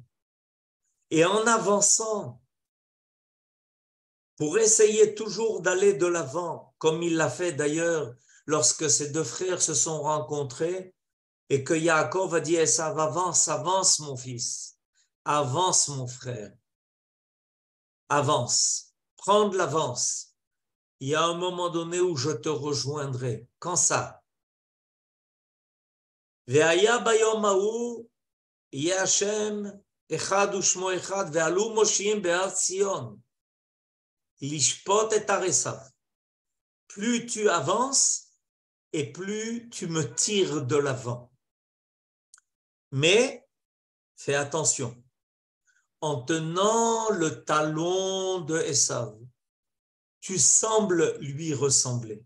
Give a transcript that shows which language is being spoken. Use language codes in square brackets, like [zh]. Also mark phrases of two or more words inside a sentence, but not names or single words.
[fr] Et en avançant, pour essayer toujours d'aller de l'avant, comme il l'a fait d'ailleurs lorsque ses deux frères se sont rencontrés, et que Yaakov a dit « Esav, avance, avance mon fils, avance mon frère, avance, prends de l'avance. Il y a un moment donné où je te rejoindrai. » Quand ça? [he] והיה ביום ההוא יהיה השם אחד ושמו אחד, ועלו מושיעים בהר ציון, לשפוט את הר עשיו. [fr] Plus tu avances, et plus tu me tires de l'avant. Mais, fais attention, en tenant le talon de Esav, tu sembles lui ressembler.